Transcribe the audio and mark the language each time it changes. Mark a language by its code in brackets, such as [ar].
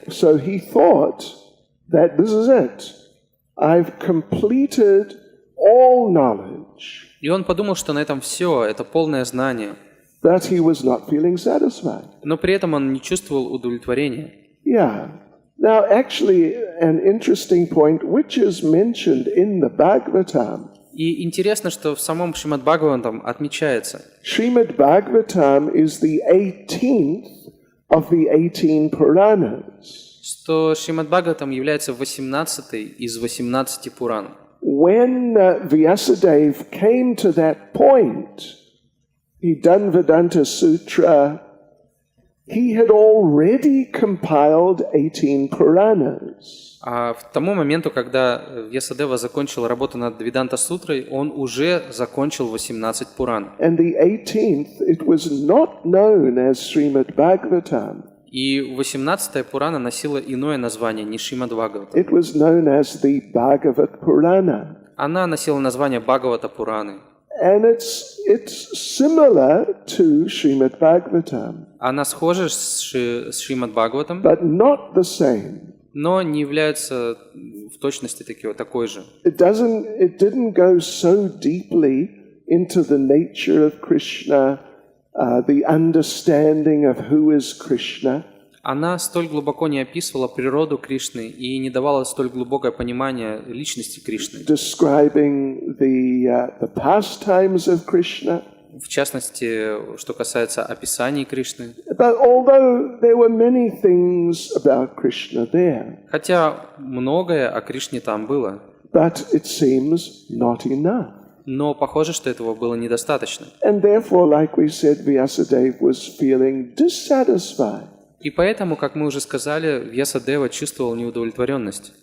[en] So he thought that this is it. I've completed all knowledge. [ru] И он подумал, что на этом все, это полное знание. [en] But he was not feeling satisfied. [ru] Но при этом он не чувствовал удовлетворения. [en] Yeah. Now, actually, an interesting point, which is mentioned in the Bhagavatam. [ru] И интересно, что в самом Шримад Бхагаватам отмечается, [en] Shrimad Bhagavatam is the 18th of the 18 Puranas. [ru] что Шримад Бхагаватам является 18-й из 18 Пуран. [en] When Vyasadeva came to that point, he'd done Vedanta Sutra, he had already compiled 18 Puranas. [ru] А к тому моменту, когда Вьясадева закончил работу над Веданта-сутрой, он уже закончил 18 Пуран. [en] And the 18th, it was not known as Шримад Бхагаватам. [ru] И 18-я Пурана носила иное название, не Шримад Бхагаватам. [en] It was known as the Bhagavat Purana. [ru] Она носила название Бхагавата Пураны. [en] And it's similar to Шримад Bhagavatam, [ru] Она схожа с Шримад Бхагаватам, [en] but not the same. [ru] но не является в точности такой же. [en] It didn't go so deeply into the nature of Krishna, the understanding of who is Krishna. [ru] Она столь глубоко не описывала природу Кришны и не давала столь глубокое понимание личности Кришны. [en] Describing the pastimes of Krishna. [ru] В частности, что касается описаний Кришны. [en] But although there were many things about Krishna there, [ru] Хотя многое о Кришне там было, [en] but it seems not enough. [ru] но похоже, что этого было недостаточно. [en] And therefore, like we said, Vyasadeva was feeling dissatisfied. [ru] И поэтому, как мы уже сказали, Вьясадева чувствовал неудовлетворенность.